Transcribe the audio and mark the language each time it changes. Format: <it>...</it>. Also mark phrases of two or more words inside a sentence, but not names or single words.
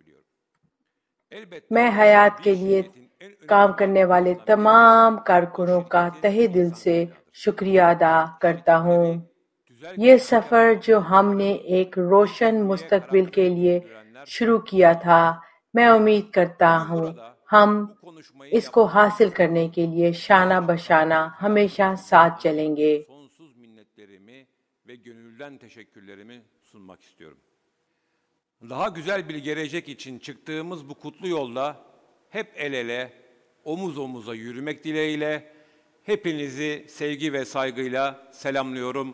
<ur>میں حیات کے لیے کام کرنے والے تمام کارکنوں کا تہہ دل سے شکریہ ادا کرتا ہوں۔ یہ سفر جو ہم نے ایک روشن مستقبل کے لیے شروع کیا تھا، میں امید کرتا ہوں ہم اس کو حاصل کرنے کے لیے شانہ بشانہ ہمیشہ ساتھ چلیں گے۔</ur> <tr>Sonsuz minnetlerimi ve gönülden teşekkürlerimi sunmak istiyorum. Daha güzel bir gelecek için çıktığımız bu kutlu yolda hep el ele, omuz omuza yürümek dileğiyle hepinizi sevgi ve saygıyla selamlıyorum.</tr>